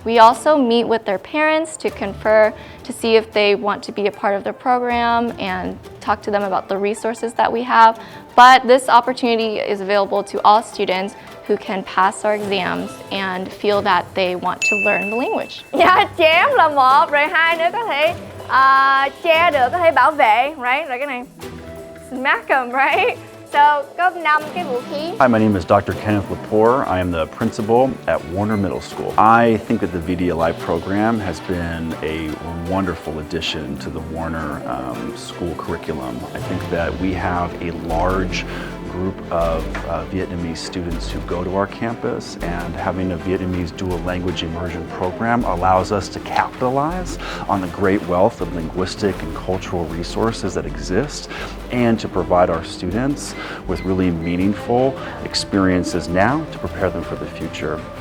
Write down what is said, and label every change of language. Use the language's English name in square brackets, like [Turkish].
[English] We also meet with their parents to confer to see if they want to be a part of the program and talk to them about the resources that we have. But this opportunity is available to all students who can pass our exams and feel that they want to learn the language. [Vietnamese] Dạ, chém là một, rồi hai nữa có thể che được, có thể bảo vệ, [English] right? [Vietnamese] Rồi cái này [English] smack them, right? [Vietnamese] So, có 5 cái vũ khí. [English] Hi, my name is Dr. Kenneth Lepore. I am the principal at Warner Middle School. I think that the VDLI program has been a wonderful addition to the Warner school curriculum. I think that we have a large group of Vietnamese students who go to our campus, and having a Vietnamese dual language immersion program allows us to capitalize on the great wealth of linguistic and cultural resources that exist, and to provide our students with really meaningful experiences now to prepare them for the future.